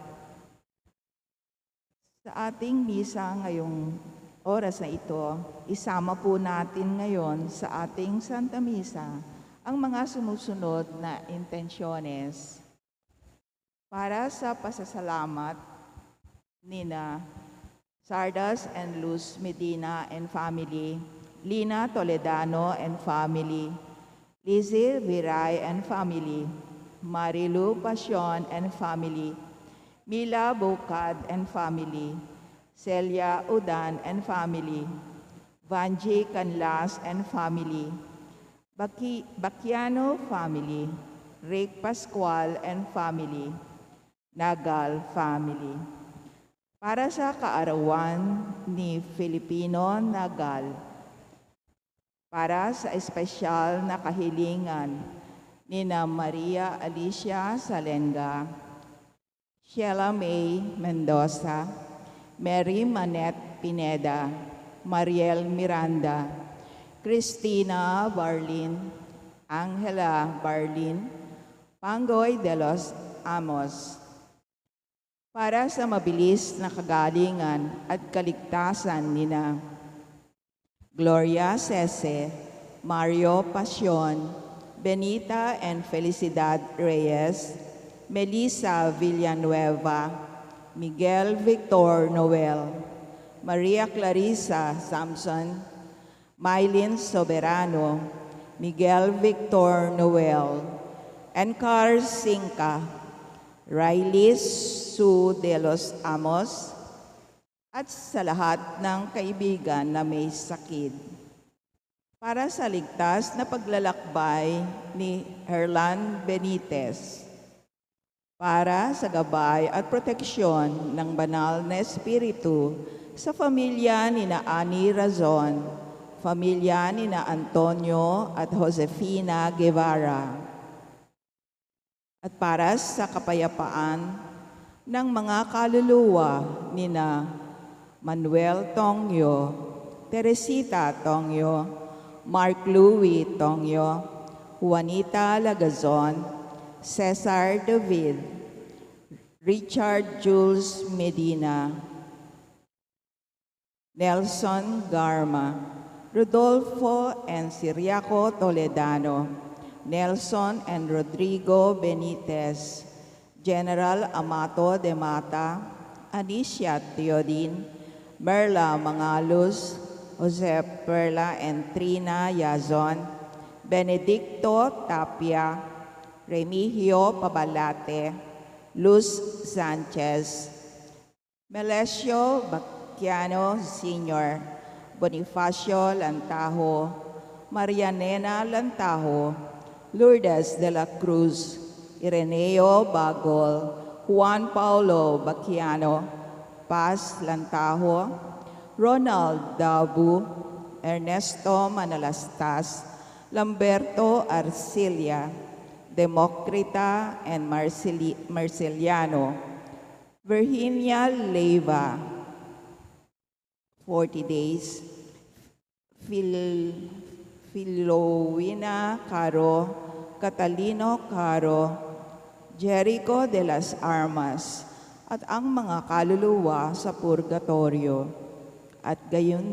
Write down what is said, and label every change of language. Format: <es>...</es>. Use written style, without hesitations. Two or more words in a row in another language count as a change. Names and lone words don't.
<tl>Sa ating misa ngayong oras na ito, isama po natin ngayon sa ating Santa Misa ang mga sumusunod na intensyones para sa pasasalamat nina Sardas and Luz Medina</tl> <en>and family, Lina Toledano and family, Lizzie Viray and family, Marilu Pasion and family, Mila Bukad and family, Celia Udan and family, Vanji Canlas and family, Bakiano family, Rick Pascual and family,</en> <tl>Nagal family. Para sa kaarawan ni Filipino Nagal, para sa espesyal na kahilingan nina Maria Alicia Salenga, Sheila May Mendoza, Mary Manette Pineda, Mariel Miranda, Cristina Barlin, Angela Barlin, Pangoy de los Amos. Para sa mabilis na kagalingan at kaligtasan nina Gloria Cese, Mario Pasion, Benita and Felicidad Reyes, Melissa Villanueva, Miguel Victor Noel, Maria Clarissa Samson, Mylene Soberano, Miguel Victor Noel, Encar Sinca, Riley Sue de los Amos, at sa lahat ng kaibigan na may sakit. Para sa ligtas na paglalakbay ni Herlan Benitez, para sa gabay at proteksyon ng banal na espiritu sa pamilya ni na Ani Razon, pamilya ni na Antonio at Josefina Guevara, at para sa kapayapaan ng mga kaluluwa ni na Manuel Tongyo, Teresita Tongyo, Mark Louis Tongyo, Juanita Lagazon, Cesar David, Richard Jules Medina, Nelson Garma, Rodolfo and Siriaco Toledano, Nelson and Rodrigo Benitez, General Amato de Mata, Anicia Teodin, Merla Mangalos, Jose Perla and Trina Yazon, Benedicto Tapia, Remigio Pabalate, Luz Sanchez, Melesio Baquiano Sr., Bonifacio Lantajo, Marianena Lantajo, Lourdes de la Cruz, Ireneo Bagol, Juan Paulo Baquiano, Paz Lantajo, Ronald Dabu, Ernesto Manalastas, Lamberto Arcilia, Democrita and Marceliano, Virginia Leiva, 40 days, Filowina Caro, Catalino Caro, Jericho de las Armas, at ang mga kaluluwa sa purgatorio, at gayon</tl>